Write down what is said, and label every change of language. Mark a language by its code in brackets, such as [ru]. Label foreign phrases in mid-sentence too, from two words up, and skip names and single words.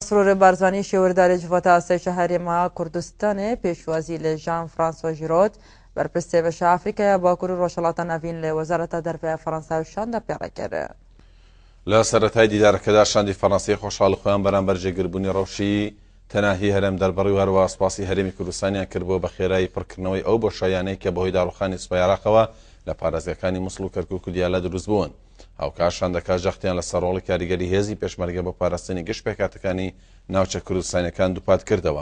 [ku] مسرور بارزانی شێوەرداری جوڤەتە ئاسایشە هەرێما کوردستانê pêşwazî lê Jean-François Giraud berpirsê veşa Afrikaya Bakur û Rojhilatê Navîn lê Wezareta Derve Fransa şanda pêrekir. [ckb] لە سەرەتای دیدارەکەدا شاندی فەڕەنسیی خۆشحاڵی خۆیان بەرامبەر جێگیربوونی ڕەوشی تەناهی هەرێم دەربڕی و هەروە سوپاسی هەرێمی کوردستانیان کردبووە بە خێرایی پڕکردنەوەی ئەو بۆشایانەی کە بەهۆی داڕوخانی سوپای عێراقەوە لە پارێزگاکانی مووسڵ و کەرکووک و دیالە دروست بوون. هاوکاشان دەکات جەختیان لە سەرڕۆڵی کاریگەری هێزی پێشمەرگە بۆ پاراستنی گشت پێکاتەکانی ناوچە کوردستانیەکان دووپات کردەوە.